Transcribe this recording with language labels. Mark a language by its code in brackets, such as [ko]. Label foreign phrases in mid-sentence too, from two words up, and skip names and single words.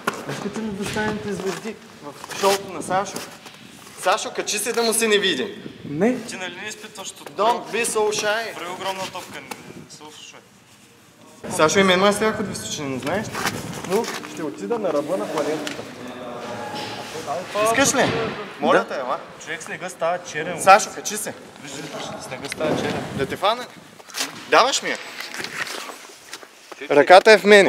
[bg] Искате ли да станете звезди в шоуто на Сашо? Сашо, качи се да му се не види. Не. Ти нали не изпитваш от... [en] Don't be so shy. [bg] Прави огромна топка, не слушай. Сашо и мен ме страх от височини, не знаеш? Но ще отида на ръба на планетата. Искаш ли? Моля те, ела. Човек снега става черен. Сашо, качи се. Виждаш, снега става черен. Да те фана? Даваш ми я? Ръката е в мене.